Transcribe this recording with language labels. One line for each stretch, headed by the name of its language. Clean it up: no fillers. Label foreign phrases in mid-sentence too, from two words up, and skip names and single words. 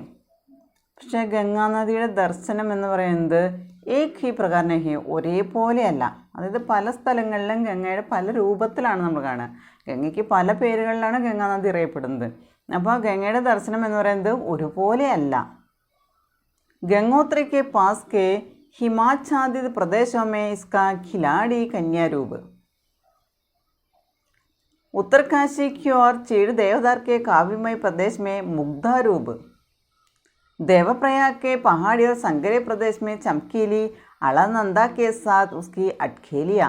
Malayalam: പക്ഷേ ഗംഗാനദിയുടെ ദർശനം എന്ന് പറയുന്നത്
Hindi: एक ही प्रकार नहीं,
Malayalam: ഒരേപോലെയല്ല. അതായത് പല സ്ഥലങ്ങളിലും ഗംഗയുടെ പല രൂപത്തിലാണ് നമ്മൾ കാണുക. ഗംഗയ്ക്ക് പല പേരുകളിലാണ് ഗംഗാനദി അറിയപ്പെടുന്നത്. അപ്പോൾ ഗംഗയുടെ ദർശനം എന്ന് പറയുന്നത് ഒരുപോലെയല്ല.
Hindi: गंगोत्री के पास के हिमाच्छादित प्रदेशों में इसका खिलाड़ी कन्या रूप, उत्तरकाशी की ओर चीड़ देवदार के काव्यमय प्रदेश में मुग्धा रूप, देवप्रयाग के पहाड़ी और संगरे प्रदेश में चमकीली अलनंदा के साथ उसकी अटखेलियाँ,